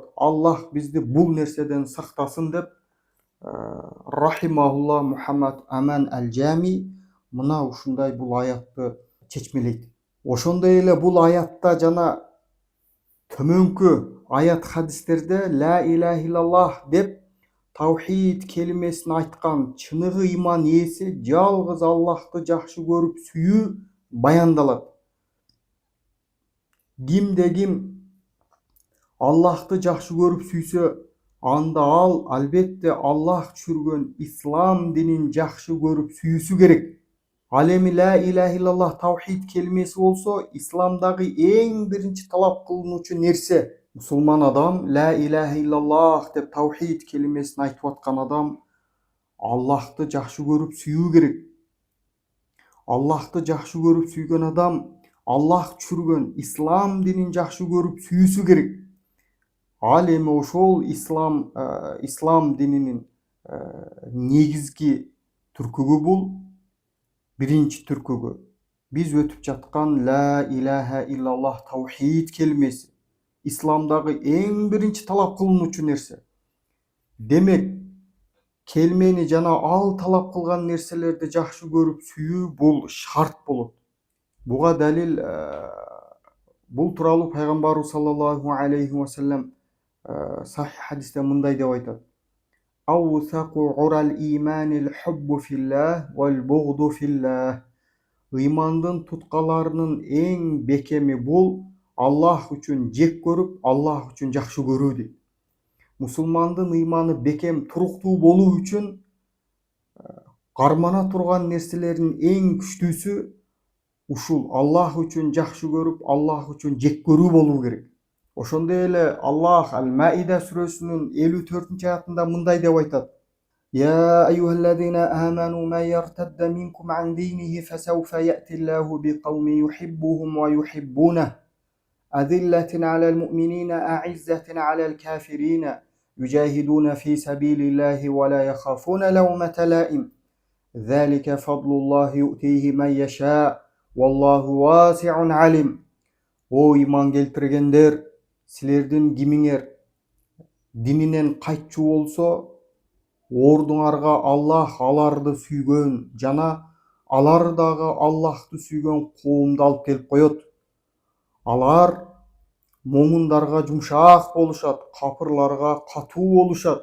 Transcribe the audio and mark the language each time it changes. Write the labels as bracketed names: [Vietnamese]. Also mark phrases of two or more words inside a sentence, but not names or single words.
[Kyrgyz] Аллах бизди бул нерседен сактасын деп рахимахулла Мухаммад Аман Аль-Джами мына ушундай бул аятты чечмелейт. Ошондой эле бул аятта жана төмөнкү аят хадистерде [Arabic] لا إله إلا الله [Kyrgyz] деп таухид келимесин айткан чыныгы ыйман ээси жалгыз Аллахты жакшы көрүп сүйүү баяндалат. Кимде ким Аллахты жакшы көрүп сүйсө, анда ал албетте Аллах түшүргөн ислам динин жакшы көрүп сүйүүсү керек. Ал эми [Arabic] لا إله إلا الله [Kyrgyz] таухид келимеси болсо, исламдагы эң биринчи талап кылынуучу нерсе. Мусулман адам [Arabic] لا إله إلا الله [Kyrgyz] деп таухид келимесин айтып аткан адам Аллахты жакшы көрүп сүйүү керек. Аллахты жакшы көрүп сүйгөн адам Аллах түшүргөн ислам динин жакшы көрүп сүйүүсү керек. Ал эми ошол ислам дининин негизги түркүгү бул биринчи түркүгү биз өтүп жаткан [Arabic] لا إله إلا الله [Kyrgyz] таухид келимеси. Исламдагы эң биринчи талап кылынуучу нерсе. Демек, келмени жана ал талап кылган нерселерди жакшы көрүп сүйүү бул шарт болот. Буга далил бул тууралуу пайгамбарыбыз [Arabic] صلى الله عليه وسلم [Kyrgyz] сахих хадисте мындай деп айтат: [Arabic] "أوثق عرى الإيمان الحب في الله والبغض في الله." [Kyrgyz] Ыймандын туткаларынын эң бекеми бул Аллах үчүн жек көрүп, Аллах үчүн жакшы көрүү дейт. Мусулмандын ыйманы бекем туруктуу болуу үчүн кармана турган нерселердин эң күчтүүсү ушул Аллах үчүн жакшы көрүп, Аллах үчүн жек көрүү болуу керек. Ошондой эле Аллах Ал-Маида сүрөсүнүн 54-аятында мындай деп айтат: [Arabic] يا أيها الذين آمنوا من يرتد منكم عن دينه فسوف يأتي الله بقوم يحبهم ويحبونه أذلة على المؤمنين أعزة على الكافرين يجاهدون في سبيل الله ولا يخافون لومة لائم ذلك فضل الله يؤتيه من يشاء والله واسع عليم. [Kyrgyz] О иман келтиргендер, силердин кимиңер дининен кайтчу болсо, ордуңарга Аллах аларды сүйгөн жана алар дагы Аллахты сүйгөн коомду алып келип коет. Алар момундарга жумшак болушат, капырларга катуу болушат.